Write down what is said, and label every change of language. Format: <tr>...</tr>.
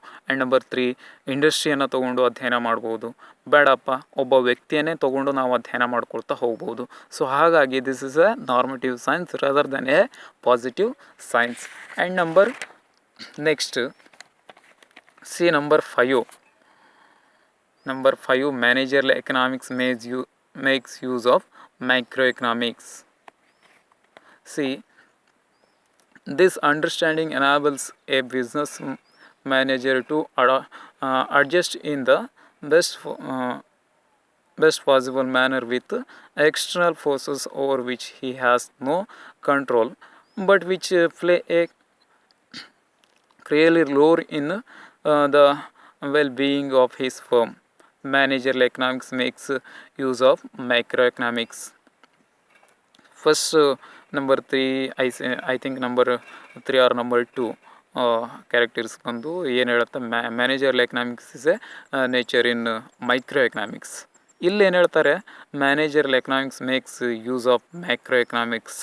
<kn>And number 3 ಇಂಡಸ್ಟ್ರಿಯನ್ನು ತೊಗೊಂಡು ಅಧ್ಯಯನ ಮಾಡ್ಬೋದು. ಬೇಡಪ್ಪ, ಒಬ್ಬ ವ್ಯಕ್ತಿಯನ್ನೇ ತೊಗೊಂಡು ನಾವು ಅಧ್ಯಯನ ಮಾಡ್ಕೊಳ್ತಾ ಹೋಗ್ಬೋದು.</kn> <en>so</en> <kn>ಹಾಗಾಗಿ</kn> <en>This is a normative science rather then a positive science. And next see number 5. Number 5, managerial economics makes use of microeconomics. See, this understanding enables a business manager to adjust in the best possible manner with external forces over which he has no control, but which play a clearly role in the well-being of his firm. Managerial economics makes use of microeconomics. First, number 3, I think number 3 or number 2 characters</en> <kn>ಬಂದು ಏನು ಹೇಳುತ್ತೆ,</kn> <en>Managerial economics is a nature in micro economics.</en> <kn>ಇಲ್ಲಿ ಏನು ಹೇಳ್ತಾರೆ,</kn> <en>Managerial economics makes use of micro economics.</en>